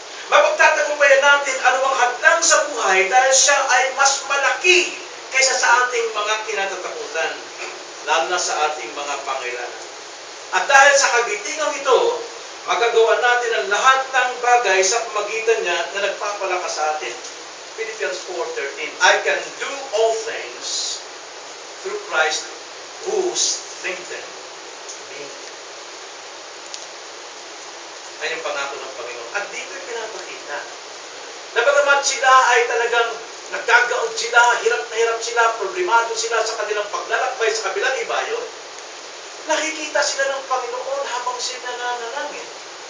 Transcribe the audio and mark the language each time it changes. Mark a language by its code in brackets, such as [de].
[tl] Mapagtatagumpayan natin anumang hadlang sa buhay dahil siya ay mas malaki kaysa sa ating mga kinatatakutan, lalo na sa ating mga pangailangan. At dahil sa kagitingang ito, magagawa natin ang lahat ng bagay sa pamagitan niya na nagpapalakas sa atin. [en] Philippians 4:13, I can do all things through Christ who strengthens me. [tl] Ay yung pangako ng Panginoon. At dito yung pinapakita. Na bagamat sila ay talagang nagkagaod sila, hirap na hirap sila, problemado sila sa kanilang paglalakbay sa kabilang ibayo, nakikita sila ng Panginoon habang sila nananalangin.